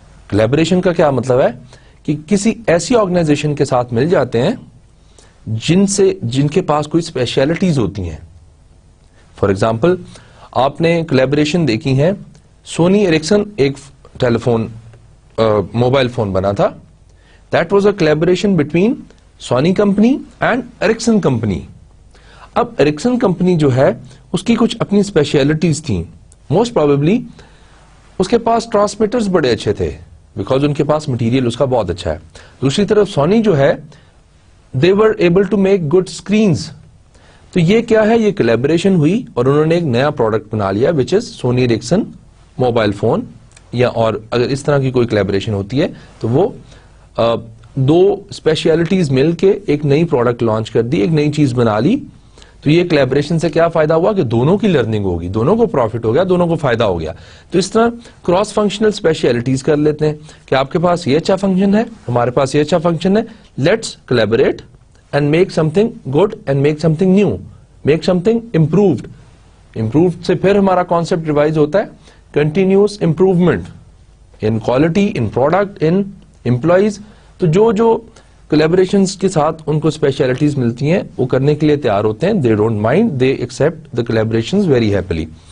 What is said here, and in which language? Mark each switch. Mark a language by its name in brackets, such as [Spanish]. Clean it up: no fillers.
[Urdu] Collaboration کا کیا مطلب ہے کہ کسی ایسی آرگنائزیشن کے ساتھ مل جاتے ہیں جن کے پاس کوئی اسپیشلٹیز ہوتی ہیں. فار ایگزامپل, آپ نے کولیبوریشن دیکھی ہے. سونی ایرکسن ایک ٹیلیفون موبائل فون بنا تھا. [English] That was a collaboration between Sony company and Ericsson company. [Urdu] اب ایرکسن کمپنی جو ہے اس کی کچھ اپنی اسپیشلٹیز تھیں. موسٹ پروبیبلی اس کے پاس ٹرانسمیٹرز بڑے اچھے تھے, بیکاز ان کے پاس مٹیریل اس کا بہت اچھا ہے. دوسری طرف سونی جو ہے, [English] they were able to make good screens. [Urdu] تو یہ کیا ہے, یہ کولیبوریشن ہوئی اور انہوں نے ایک نیا پروڈکٹ بنا لیا which is Sony Erikson mobile phone. یا اور اگر اس طرح کی کوئی کولیبوریشن ہوتی ہے تو وہ دو اسپیشلٹیز مل کے ایک نئی پروڈکٹ لانچ کر دی, ایک نئی چیز بنا لی. تو یہ کولیبوریشن سے کیا فائدہ ہوا کہ دونوں کی لرننگ ہوگی, دونوں کو پروفٹ ہو گیا, دونوں کو فائدہ ہو گیا. تو اس طرح کراس فنکشنل اسپیشلٹیز کر لیتے ہیں کہ آپ کے پاس یہ اچھا فنکشن ہے, ہمارے پاس یہ اچھا فنکشن ہے, [English] Let's collaborate and make something good and make something new, make something improved. [Urdu] Improved سے پھر ہمارا کانسیپٹ ریوائز ہوتا ہے continuous improvement in quality, in product, in employees. تو جو کولیبوریشنز کے ساتھ ان کو اسپیشلٹیز ملتی ہیں وہ کرنے کے لیے تیار ہوتے ہیں. [English] They don't mind, they accept the collaborations very happily.